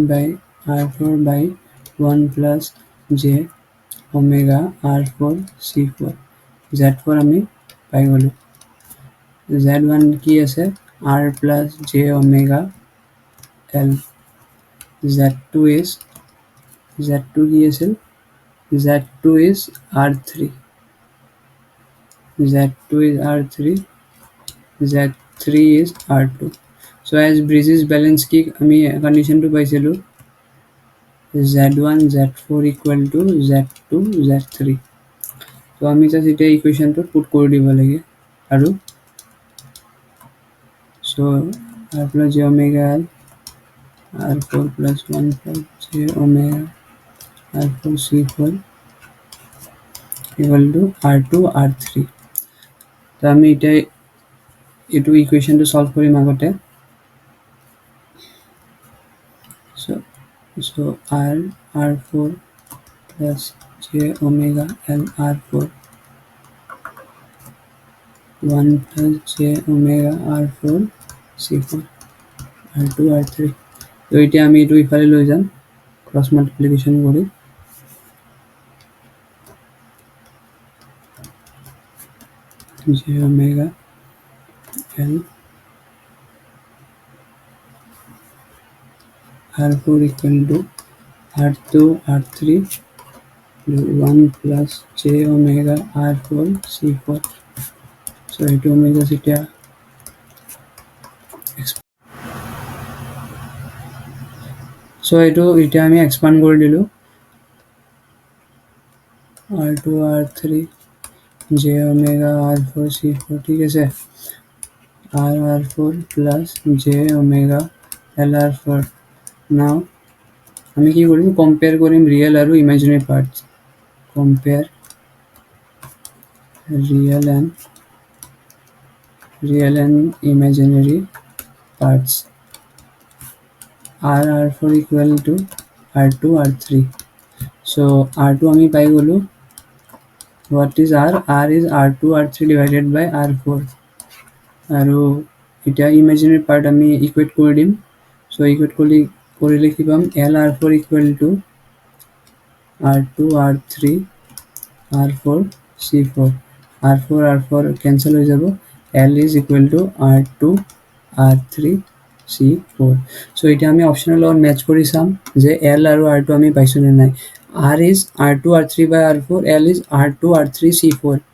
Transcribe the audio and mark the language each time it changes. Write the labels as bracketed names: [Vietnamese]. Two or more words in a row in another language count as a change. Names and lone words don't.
[English] by R4 by 1 plus j omega R4 C4. [Assamese] Z4 আমি পাই গ'লোঁ। Z1 কি আছে? [English] R plus j omega L. [Assamese] Z2 কি আছিল? [English] Z2 is R3. Z2 is R3. Z3 is R2. So as bridges balance [Assamese] কি আমি কন্ডিশনটো পাইছিলোঁ [English] Z1 Z4 equal to Z2 Z3. [Assamese] তো আমি জাস্ট এতিয়া ইকুৱেশ্যনটো পুট কৰি দিব লাগে আৰু [English] so R plus j omega L R4 plus 1 plus j omega R4 C4 equal to R2 R3. [Assamese] তো আমি এতিয়া এইটো ইকুৱেশ্যনটো সলভ কৰিম আগতে। [English] So R4 plus j omega L R4 1 plus j omega R4 C4 R2 R3. [Assamese] তো এতিয়া আমি এইটো ইফালে লৈ যাম ক্ৰছ মাল্টিপ্লিকেশ্যন কৰি। [English] j omega L R4 equal to R2 R3 1 plus j omega R4 C4. [Assamese] So এইটো আমি জাস্ট এতিয়া এইটো এতিয়া আমি এক্সপাণ্ড কৰি দিলোঁ [English] R2 R3 j omega r4 c4 [Assamese] ঠিক আছে [English] r4 plus j omega lr4 now [Assamese] আমি কি কৰিম কম্পেয়াৰ কৰিম ৰিয়েল আৰু [English] imaginary parts [Assamese] কম্পেয়াৰ [English] real and imaginary parts r4 equal to r2 r3 so r2 [Assamese] আমি পাই গলো [English] what is r is r2 r3 divided by r4 আৰু এটা imaginary part আমি ইকুৱেট কৰি দিম so ইকুৱেট কৰিলে কি পাম lr4 equal to r2 r3 r4 c4 r4 r4 cancel হৈ যাব l is equal to r2 r3 c4 so এটা আমি অপশনাল লগত ম্যাচ কৰি চাম যে l আৰু r2 আমি পাইছো নে নাই r is r2 r3 by r4 l is r2 r3 c4